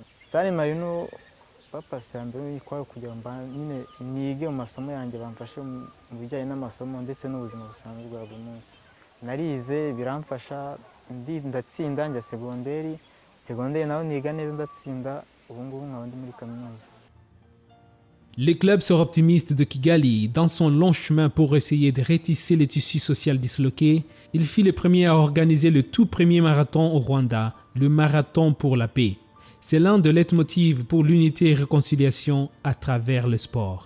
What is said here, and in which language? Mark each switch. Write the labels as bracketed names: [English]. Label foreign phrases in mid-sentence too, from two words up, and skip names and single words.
[Kinyarwanda] San Marino bapasi mbere kwari kugira ngo nyine nige mu masomo yanjye bamfashe mu bijyanye n'amasomo ndetse n'ubuzima busanzwe bwa buri munsi. Narize biramfasha ndatsinda njya segonderi naho niga neza ndatsinda ubu ngubu nkaba ndi muri kaminuza. [French] Le club sœurs optimistes de Kigali, dans son long chemin pour essayer de retisser les tissus sociaux disloqués, il fut le premier à organiser le tout premier marathon au Rwanda, le marathon pour la paix. C'est l'un des leitmotivs pour l'unité et réconciliation à travers le sport.